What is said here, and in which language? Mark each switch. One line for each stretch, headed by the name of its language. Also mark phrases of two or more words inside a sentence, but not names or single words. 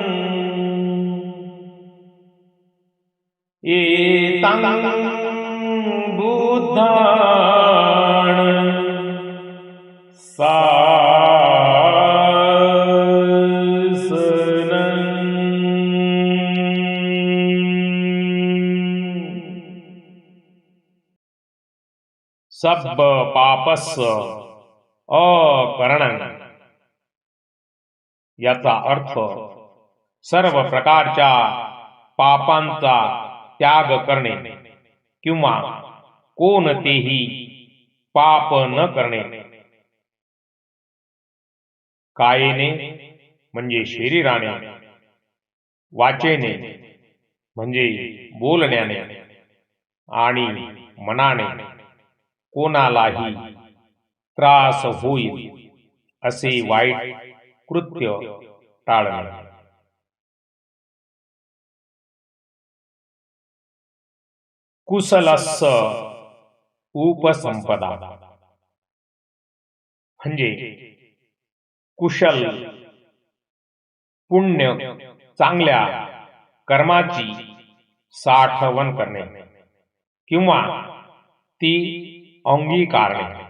Pali: एतं बुद्धान सब पापस अकरणं
Marathi: याचा अर्थ सर्व प्रकारच्या पापांचा त्याग करणे किंवा कोणतेही पाप न करणे. कायेने म्हणजे शरीराने, वाचेने म्हणजे बोलण्याने आणि मनाने कोणालाही त्रास होईल असे वाईट कृत्य टाळणे.
Pali: कुशलस्य उपसंपदा
Marathi: म्हणजे कुशल पुण्य चांगल्या कर्माची साठवण करणे किंवा ती अंगीकारणे.